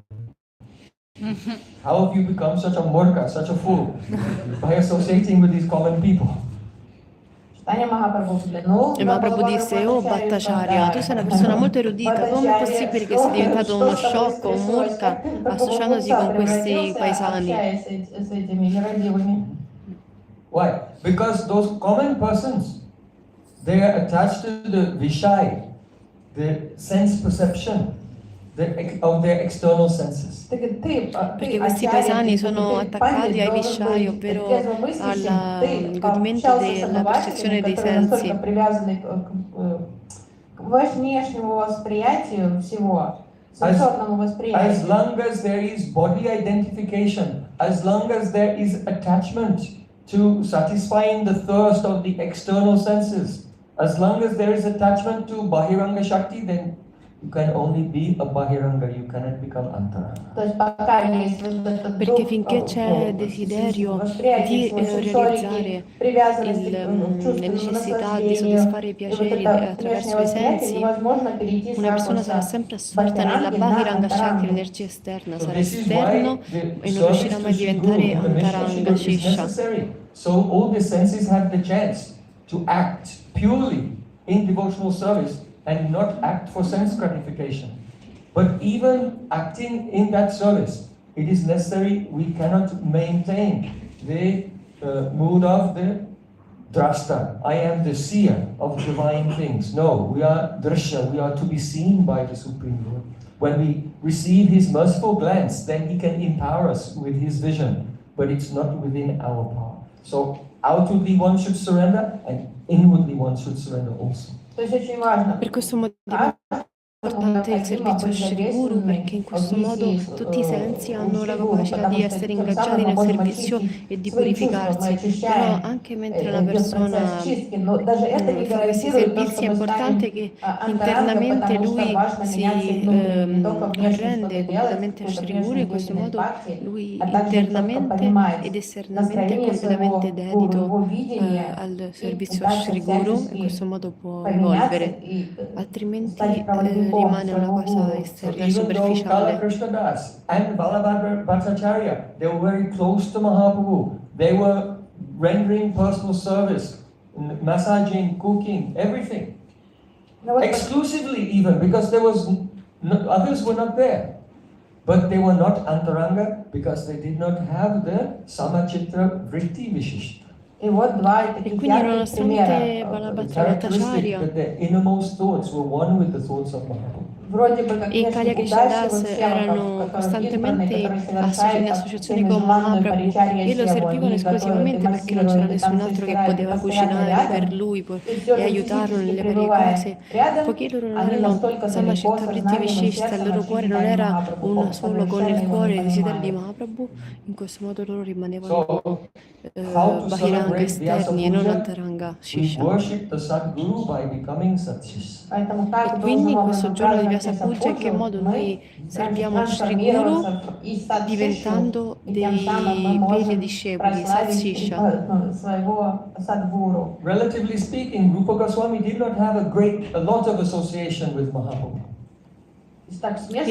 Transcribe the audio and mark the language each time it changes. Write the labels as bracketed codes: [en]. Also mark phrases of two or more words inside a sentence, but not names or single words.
[en] How have you become such a murka, such a fool, by associating with these common people?" [it] E Mahaprabhu disse: oh Bhattacharya, tu sei una persona molto erudita, come è possibile che sei diventato uno sciocco, un murka, associandosi con questi paesani? [en] Why? Because those common persons, they are attached to the Vishai, the sense perception of their external senses. [it] Perché questi paesani sono attaccati ai vishai, ovvero al godimento della percezione dei sensi. [en] As long as there is body identification, as long as there is attachment to satisfying the thirst of the external senses, as long as there is attachment to Bahiranga Shakti, then you can only be a Bahiranga, you cannot become Antaranga. [it] Perché finché c'è desiderio di realizzare le necessità di soddisfare i piaceri attraverso i sensi, una persona sarà sempre assorta nella Bahiranga Shakti, l'energia esterna, sarà esterno e non riuscirà mai a diventare Antaranga Shisha. [en] So all the senses have the chance to act purely in devotional service and not act for sense gratification. But even acting in that service, it is necessary, we cannot maintain the mood of the drashta. I am the seer of divine things. No, we are drashya, we are to be seen by the Supreme Lord. When we receive His merciful glance, then He can empower us with His vision, but it's not within our power. So outwardly one should surrender, and inwardly one should surrender also. [it] Per questo motivo importante il servizio Shri Guru perché in questo modo tutti i sensi hanno la capacità di essere ingaggiati nel servizio e di purificarsi, però anche mentre una persona fa questi servizi è importante che internamente lui si arrende completamente a Shri Guru, in questo modo lui internamente ed esternamente è completamente dedito al servizio Shri Guru, in questo modo può evolvere, altrimenti rimane una cosa esterna e [en] even though [it] superficiale. [en] Krishna Das and Balabhadra Bhattacharya, they were very close to Mahaprabhu. They were rendering personal service, massaging, cooking, everything. Exclusively even, because there was others were not there. But they were not Antaranga because they did not have the Samachitra Vritti Vishishta. [ru] И вот два [it] E [ru] таких [it] quindi [ru] ярких [it] nonostante [ru] примера. [it] Balabhadra [en] Characteristic [it] Bhattacharya [en] that their innermost thoughts were one with the thoughts of Mahaprabhu. [ru] Вроде бы как [it] e Kaya [ru] внешне [it] Krishnadas [ru] удачливых [it] erano [ru] севаков, которые избранные, [it] costantemente [ru] которые [it] in [ru] совершают [it] associazione [ru] всеми [it] con [ru] желанную [it] Mahaprabhu [ru] паричарья [it] e lo [ru] севу. [it] servivano [ru] Они готовят и [it] esclusivamente perché non c'era [ru] массируют, и [it] nessun [ru] танцуют, [it] altro che [ru] играют, и [it] poteva [ru] постоянно [it] cucinare per [ru] рядом. [it] lui [ru] И все [it] e [ru] же [it] aiutarlo [ru] физически [it] nelle varie [ru] пребывая [it] cose, [ru] рядом, [it] poiché loro non [ru] они [it] erano [ru] настолько далеко [it] Samachetta Vritti [ru] сознанием и [it] Vishishta, il [ru] сердцем [it] loro [ru] от [it] cuore [ru] Шри [it] non era [ru] Махапрабху, [it] uno solo con il [ru] совершенно его [it] cuore [ru] не [it] il desiderio di [ru] понимают. [it] Mahaprabhu, in questo modo loro rimanevano [en] So, how to [it] Bahiranga [en] celebrate Vyasa [it] esterni e non [en] Puja? [it] Antaranga [en] We [it] Shisha. [en] worship the Sadguru by becoming Satchis. [ru] Поэтому [it] E [ru] как [it] quindi in [ru] должным [it] questo [ru] образом [it] giorno di [ru] праздновать [it] Vyasa Puja in che [ru] Vyasa [it] modo [ru] Puja, [it] noi [ru] мы [it] serviamo Shri Guru [ru] трансформироваться из садшишу, [it] diventando [ru] и тем самым мы [it] dei veri [ru] можем [it] discepoli, [ru] прославить [it] Satsisha. [ru] своего садгуру. [en] Relatively speaking, Rupa Goswami did not have a lot of association with Mahaprabhu. [ru] Так, с [it] In [ru] внешнего